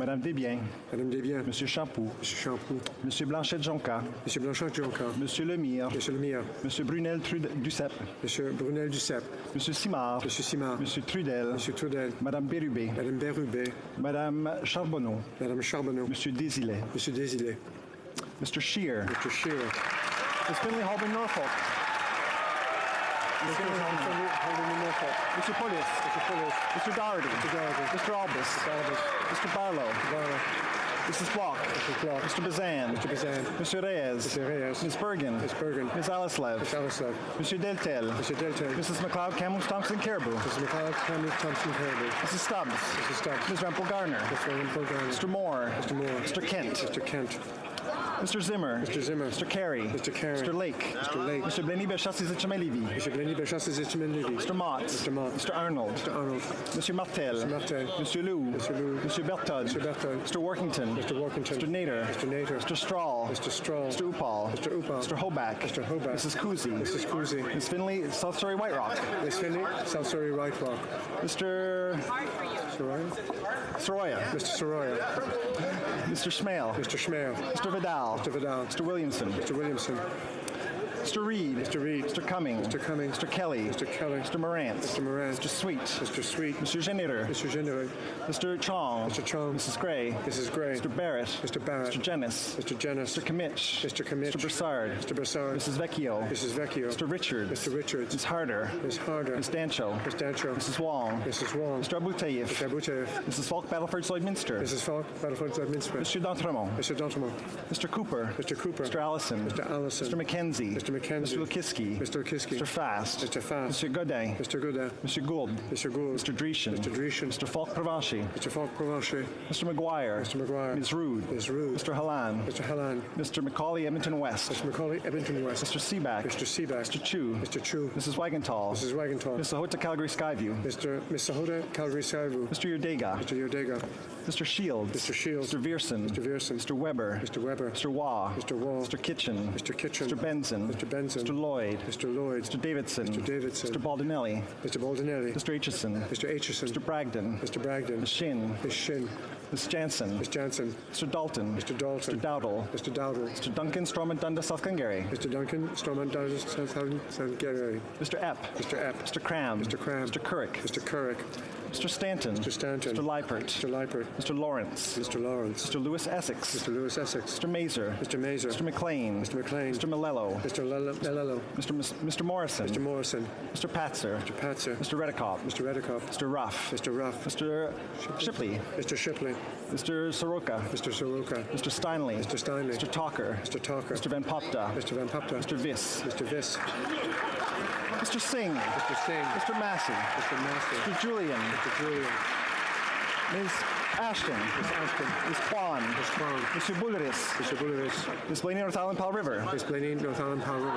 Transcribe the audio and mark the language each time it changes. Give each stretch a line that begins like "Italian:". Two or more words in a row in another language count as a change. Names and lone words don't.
French: Madame Desbiens. Madame Desbiens. Monsieur Champoux. Monsieur Champoux. Monsieur Blanchet-Jonca. Monsieur Blanchet-Jonca. Monsieur Lemire. Monsieur Lemire. Monsieur Brunel-Duceppe. Monsieur Brunel-Duceppe. Monsieur Simard. Monsieur Simard. Monsieur Trudel. Monsieur Trudel. Madame Bérubé. Madame Bérubé. Madame Charbonneau. Madame Charbonneau. Monsieur Désilet. Monsieur Désilet.
English: Mr. Scheer. Mr. Scheer. Miss Finley Holborn Norfolk. Mr. Police. Mr. Police. Mr. Doherty. Mr. Doherty. Mr. Albus. Mr. Albus. Mr. Barlow. Mr. Barlow. Mrs. Block. Mrs. Block. Mr. Bazan. Mr. Bazan. Mr. Reyes. Mr. Reyes. Ms. Bergen. Ms. Bergen. Ms. Alislev. Ms. Alislev. Mr. Deltel. Mr. Deltel. Mrs. McLeod Campbell Thompson Caribou. Mrs. McLeod Campbell Thompson Caribou. Mrs. Stubbs. Mrs. Stubbs. Ms. Rempel Garner. Mr. Rempel Garner. Mr. Moore. Mr. Moore. Mr. Kent. Mr. Kent. Mr. Zimmer. Mr. Zimmer. Mr. Carey. Mr. Carey. Mr. Lake. Mr. Lake. Mr. Blenny Bechassi-Zichemé-Levy. Mr. Blenny Bechassi-Zichemé-Levy. Mr. Mott. Mr. Mott. Mr. Arnold. Mr. Arnold. Mr. Martel. Mr. Martel. Mr. Lou. Mr. Lou. Mr. Bertod. Mr. Bertod. Mr. Workington. Mr. Workington. Mr. Nader. Mr. Nader. Mr. Strahl. Mr. Strahl. Mr. Upal. Mr. Upal. Mr. Hoback. Mr. Hoback. Mrs. Cousy. Mrs. Cousy. Ms. Finley, South Surrey White Rock. Ms. Finley, South Surrey White Rock. Mr. Soroya. Mr. Soroya. Mr. Schmale. Mr. Schmale. Mr. Vidal. Mr. Vidal. Mr. Williamson. Mr. Williamson. Mr. Reed. Mr. Reed. Mr. Cumming. Mr. Cumming. Mr. Kelly. Mr. Kelly. Mr. Morant. Mr. Morant. Mr. Sweet. Mr. Sweet. Mr. Generator. Mr. Generator. Mr. Chong. Mr. Chong. Mrs. Gray. Mrs. Gray. Mr. Barrett. Mr. Barrett. Mr. Jennis. Mr. Jennis. Mr. Kimmich. Mr. Kimmich. Mr. Broussard. Mr. Broussard. Mrs. Vecchio. Mrs. Vecchio. Mr. Richards. Mr. Richards. Ms. Harder. Ms. Harder. Ms. Dancho. Ms. Dancho. Mrs. Wong. Mrs. Wong. Mr. Abouteyev. Mr. Abouteyev. Mrs. Falk Battleford Lloydminster. Mrs. Falk Battleford Lloydminster. Mr. D'Entremont. Mr. D'Entremont. Mr. Cooper. Mr. Cooper. Mr. Allison. Mr. Allison. Mr. McKenzie. Mr. McKenzie. Mr. Lukiski. Mr. Kiski. Mr. Fast. Mr. Fast. Mr. Godin. Mr. Godin. Mr. Gould. Mr. Gould. Mr. Dreeshen. Mr. Dreeshen. Mr. Falk Provencher. Mr. Falk Provencher. Mr. McGuire. Mr. McGuire. Ms. Rood. Ms. Rood. Mr. Halan. Mr. Halan. Mr. Macaulay Edmonton West. Mr. Macaulay Edmonton West. Mr. Seaback. Mr. Seaback. Mr. Chu. Mr. Chu. Mrs. Wagenthal. Mrs. Wagenthal. Mr. Sahota Calgary Skyview. Miss Sahota Calgary Skyview. Mr. Yurdega. Mr. Yurdega. Mr. Shields. Mr. Shields. Mr. Vierson. Mr. Vierson. Mr. Weber. Mr. Weber. Mr. Waugh. Mr. Waugh. Mr. Kitchen. Mr. Kitchen. Mr. Benson. Mr. Benson. Mr. Lloyd. Mr. Lloyd. Mr. Davidson. Mr. Davidson. Mr. Baldinelli. Mr. Baldinelli. Mr. Aitchison. Mr. Aitchison. Mr. Bragdon. Mr. Bragdon. Ms. Shin. Ms. Shin. Ms. Jansen. Ms. Jansen. Mr. Dalton. Mr. Dalton. Mr. Dowdle. Mr. Dowdle. Mr. Duncan Stormont Dundas South Glengarry. Mr. Duncan Stormont Dundas South Glengarry. Mr. Epp. Mr. Epp. Mr. Cram. Mr. Cram. Mr. Currick. Mr. Currick. Mr. Stanton. Mr. Stanton. Mr. Liepert. Mr. Liepert. Mr. Lawrence. Mr. Lawrence. Mr. Lewis Essex. Mr. Lewis Essex. Mr. Mazer. Mr. Mazer. Mr. McLean. Mr. McLean. Mr. Malello. Mr. Malello. Mr. Morrison. Mr. Morrison. Mr. Patzer. Mr. Patzer. Mr. Redekop. Mr. Redekop. Mr. Ruff. Mr. Ruff. Mr. Shipley. Mr. Shipley. Mr. Soroka. Mr. Soroka. Mr. Steinley. Mr. Steinley. Mr. Talker. Mr. Talker. Mr. Van Popta. Mr. Van Popta. Mr. Viss. Mr. Viss. Mr. Singh. Mr. Singh. Mr. Massey. Mr. Massey. Mr. Julian. Mr. Julian. Ms. Ashton. Ms. Ashton. Ms. Kwan. Ms. Kwan. Mr. Bulleris. Mr. Bulleris. Ms. Blaney North Island Powell River. Ms. Blaney North Island Powell River.